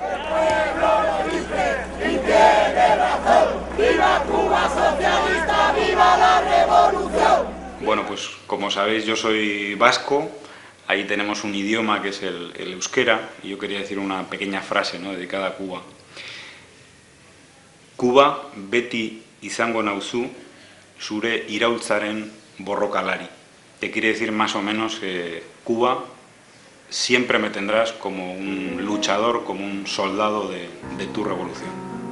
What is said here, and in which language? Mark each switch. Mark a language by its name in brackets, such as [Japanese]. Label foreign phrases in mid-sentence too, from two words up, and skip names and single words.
[Spanish] ¡Viva Cuba socialista! ¡Viva la revolución! Bueno, pues como sabéis, yo soy vasco, ahí tenemos un idioma que es el euskera, y yo quería decir una pequeña frase, ¿no?, dedicada a Cuba. [Basque] Cuba beti izango nauzu zure iraultzaren borrokalari. [Spanish] Te quiere decir más o menos que Cuba siempre me tendrás como un luchador, como un soldado de tu revolución.